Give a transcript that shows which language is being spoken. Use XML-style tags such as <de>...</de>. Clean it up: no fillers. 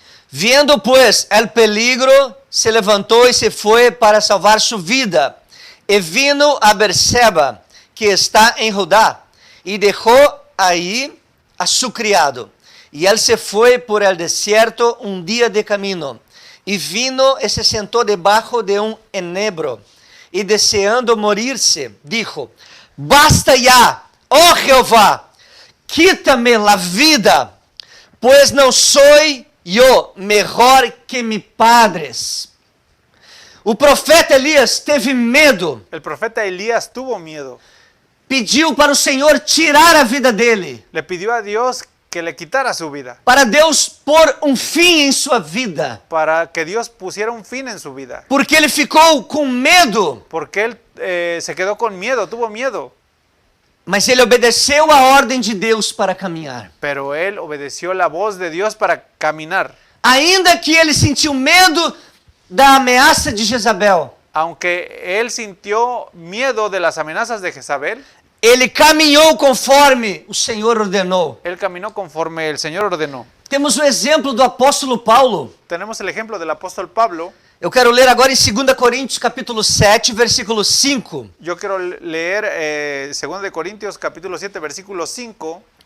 <es>Viendo pues el peligro,</es> <pt>se levantou e se foi</pt> <es>para salvar su vida. E vino a Berseba, que está</es> <pt>em Judá, e deixou aí</pt> <es>a su criado.</es> <pt>E ele se foi</pt> <es>por el desierto</es> <pt>um dia</pt> <es>de camino. E vino</es> <pt>e se sentou debaixo de um</pt> <es>enebro. E deseando morir-se, dijo: Basta ya, oh Jehová, quítame la vida, pues</es> <pt>não</pt> <es>soy yo mejor que mis padres.</es> <pt>O profeta Elias teve medo.</pt> <es>El profeta Elías tuvo miedo.</es> <pt>Pediu para o Senhor tirar a vida dele.</pt> <es>Le pidió a Dios que le quitara su vida,</es> <pt>Para Deus pôr um fim em sua vida.</pt> <es>para que Dios pusiera un fin en su vida.</es> <pt>Porque ele ficou com medo.</pt> <es>Porque él se quedó con miedo, tuvo miedo.</es> <pt>Mas ele obedeceu a ordem de Deus para caminhar.</pt> <es>Pero él obedeció la voz de Dios para caminar.</es> <pt>Ainda que ele sentiu medo da ameaça de Jezabel,</pt> <es>Aunque él sintió miedo de las amenazas de Jezabel,</es> <pt>ele caminhou conforme o Senhor ordenou.</pt> <es>él caminó conforme el Señor ordenó.</es> <pt>Temos o exemplo do apóstolo Paulo.</pt> <es>Tenemos el ejemplo del apóstol Pablo.</es> <pt>Eu quero ler agora em 2 Coríntios capítulo 7, versículo 5.</pt> <es>Yo quiero leer 2 de Corintios capítulo 7, versículo 5.</es>